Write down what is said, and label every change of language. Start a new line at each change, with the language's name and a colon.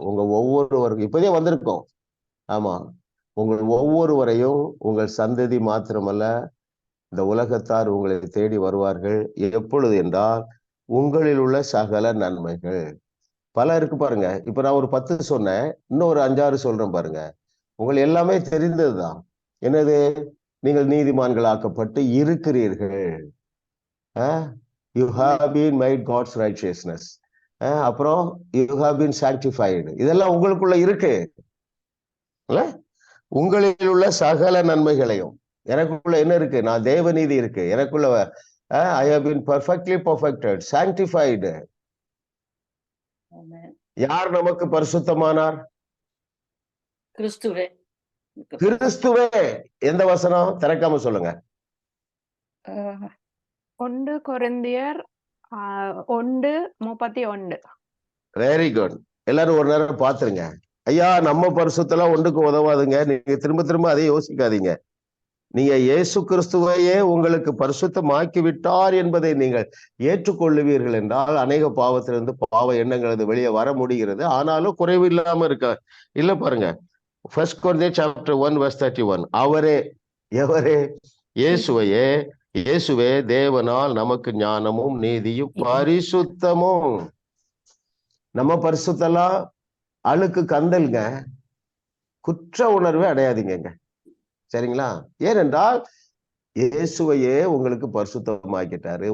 Tamil: உங்க ஒவ்வொருவருக்கும் இப்பதே வந்திருக்கோம். ஆமா, உங்கள் ஒவ்வொருவரையும் உங்கள் சந்ததி மாத்திரமல்ல, இந்த உலகத்தார் உங்களை தேடி வருவார்கள். எப்பொழுது என்றால் உங்களில் உள்ள சகல நன்மைகள் பல இருக்கு பாருங்க. இப்ப நான் ஒரு 10 சொன்னேன், இன்னும் ஒரு 5-6 சொல்றேன் பாருங்க. உங்களுக்கு எல்லாமே தெரிந்ததுதான். என்னது? நீங்கள் நீதிமான்களாக்கப்பட்டு இருக்கிறீர்கள்.
English: You have been made God's righteousness.
Tamil: அப்புறம்
English: you have been sanctified.
Tamil: இதெல்லாம் உங்களுக்குள்ள இருக்கு. உங்களில் உள்ள சகல நன்மைகளையும். எனக்குள்ள என்ன இருக்கு? நான் தேவநீதி இருக்கு எனக்குள்ள.
English: I have been perfectly perfected, sanctified.
Tamil: யார் நமக்கு பரிசுத்தமானார்? கிறிஸ்துவே. கிறிஸ்துவே. எந்த வசனம்? திறக்காம சொல்லுங்க. 1 கொரிந்தியர் 1:31. Very good. எல்லாரும் ஒரு நேரம் பாத்துருங்க. ஐயா, நம்ம பரிசுத்தெல்லாம் ஒன்றுக்கு உதவாதுங்க. நீங்க திரும்ப திரும்ப அதை யோசிக்காதீங்க. நீங்க இயேசு கிறிஸ்துவையே உங்களுக்கு பரிசுத்தமாக்கி விட்டார் என்பதை நீங்கள் ஏற்றுக்கொள்ளுவீர்கள் என்றால் அநேக பாவத்திலிருந்து பாவ எண்ணங்கள் வெளியே வர முடிகிறது. ஆனாலும் குறைவு இல்லாம இருக்க இல்ல. பாருங்க,
English: 1 Corinthians chapter 1 verse 31.
Tamil: அவரே, எவரே? இயேசுவே தேவனால் நமக்கு ஞானமும் நீதியும் பரிசுத்தமும். நம்ம பரிசுத்தெல்லாம் அழுக்கு கந்தல்ங்க, குற்ற உணர்வே அடையாதீங்க. சரிங்களா? ஏனென்றால் இயேசுவையே உங்களுக்கு பரிசுத்தமாக்கிட்டாரு.